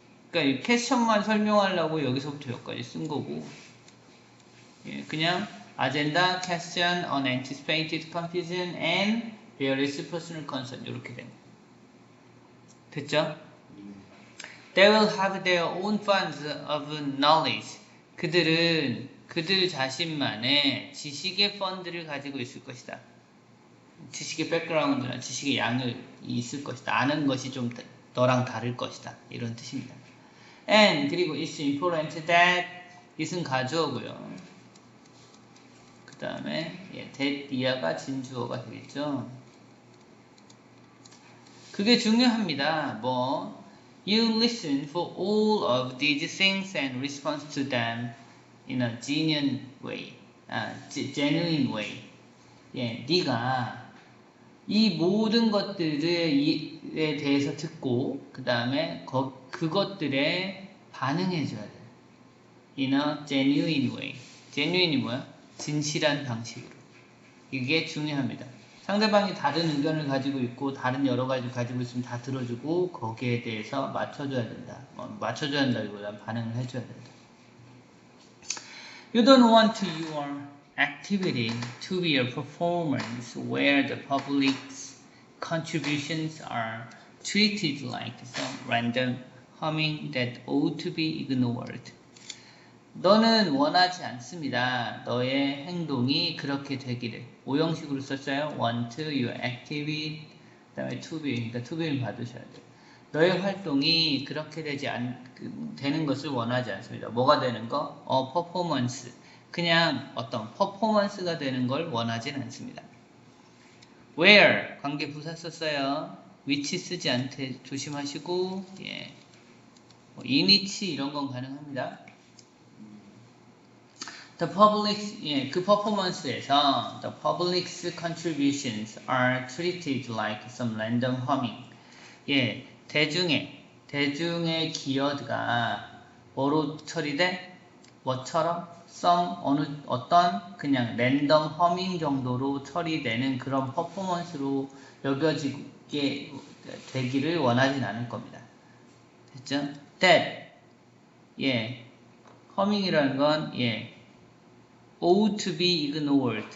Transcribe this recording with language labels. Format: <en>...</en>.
<ko>그러니까 이 퀘스천만 설명하려고 여기서부터 여기까지 쓴 거고 그냥 agenda, question, unanticipated confusion, and various personal concern 이렇게 됩니다. 됐죠?</ko> <en>They will have their own funds of knowledge.</en> <ko>그들 자신만의 지식의 펀드를 가지고 있을 것이다. 지식의 백그라운드나 지식의 양을 있을 것이다. 아는 것이 좀 너랑 다를 것이다. 이런 뜻입니다.</ko> <en>And 그리고 it's important that it은 가주어고요.</en> <ko>그 다음에 that 이하가 진주어가 되겠죠. 그게 중요합니다.</ko> <en>You listen for all of these things and respond to them in a genuine way. genuine way.</en> <ko>예, 네가 이 모든 것들에 대해서 듣고 그 다음에 그것들에 반응해줘야 돼. In a genuine way. genuine이 뭐야? 진실한 방식으로. 이게 중요합니다. 상대방이 다른 의견을 가지고 있고 다른 여러 가지 가지고 있으면 다 들어주고 거기에 대해서 맞춰줘야 된다. 맞춰줘야 된다기보다 반응을 해줘야 된다.</ko> <en>You don't want your activity to be a performance where the public's contributions are treated like some random humming that ought to be ignored.</en> <ko>너는 원하지 않습니다. 너의 행동이 그렇게 되기를. 오형식으로 썼어요. want your activity, 그 다음에 to be, 그러니까 to be를 받으셔야 돼요. 너의 활동이 그렇게 되는 것을 원하지 않습니다. 뭐가 되는 거? 퍼포먼스. 그냥 어떤 퍼포먼스가 되는 걸 원하진 않습니다. where, 관계 부사 썼어요. which 쓰지 않게 조심하시고, 예. in which 이런 건 가능합니다.</ko> <en>The public, 예, 그 퍼포먼스에서 the public's contributions are treated like some random humming.</en> <ko>예, 대중의 기여가 뭐로 처리돼? 뭐처럼? 어떤 그냥 랜덤 허밍 정도로 처리되는 그런 퍼포먼스로 여겨지게 되기를 원하진 않을 겁니다. 됐죠?</ko> <en>That, 예, 허밍이라는 건, 예, ought to be ignored.</en>